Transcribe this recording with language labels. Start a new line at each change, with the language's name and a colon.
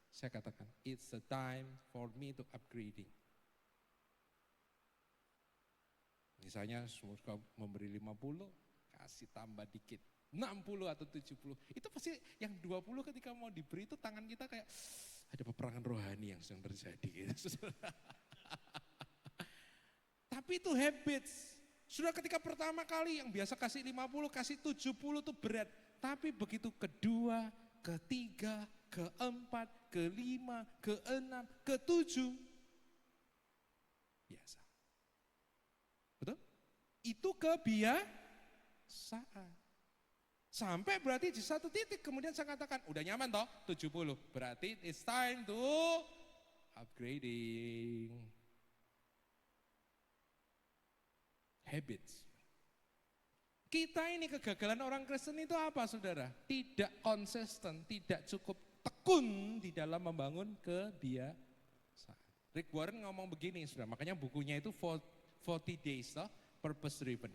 Indonesian: Saya katakan,
English: it's the time for me to upgrading.
Indonesian: Misalnya suka memberi 50, kasih tambah dikit. 60 atau 70. Itu pasti yang 20 ketika mau diberi itu tangan kita kayak ada peperangan rohani yang sedang terjadi. Gitu. Tapi itu habits. Sudah ketika pertama kali yang biasa kasih 50, kasih 70 itu berat. Tapi begitu kedua, ketiga, keempat, kelima, keenam, ketujuh. Biasa. Betul? Itu kebiasaan. Sampai berarti di satu titik kemudian saya katakan, udah nyaman toh 70. Berarti
English: it's time to upgrading. Habits.
Indonesian: Kita ini kegagalan orang Kristen itu apa saudara? Tidak konsisten, tidak cukup tekun di dalam membangun kebiasaan. Rick Warren ngomong begini saudara, makanya bukunya itu 40 Days toh, Purpose Driven.